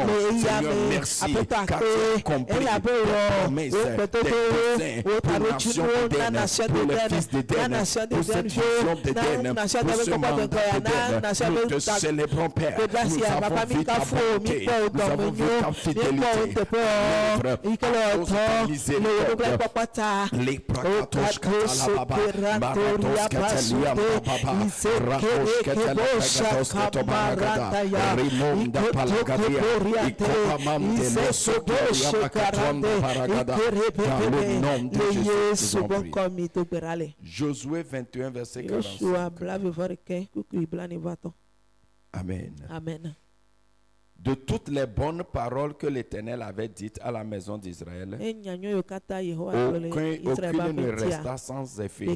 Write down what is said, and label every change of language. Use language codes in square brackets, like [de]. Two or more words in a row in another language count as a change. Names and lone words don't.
[fr] Seigneur, merci car tu as accompli tes promesses, tes desseins pour la nation d'Éden, pour les fils d'Éden, pour cette vision d'Éden, pour ce mandat d'Éden. Nous te célébrons, Père. Nous avons vu ta bonté, nous avons vu ta fidélité. Les prakatos katalababa, baratos kataliam papa, rakos katalabagatos katobaragada, rimonda palagadia, ikopamam de l'osotoria bakatonda paragada, dans le nom de Jésus, nous avons prié. Josué 21, verset 45. Amen. Amen. De toutes les bonnes paroles que l'Éternel avait dites à la maison d'Israël, aucune ne resta sans effet.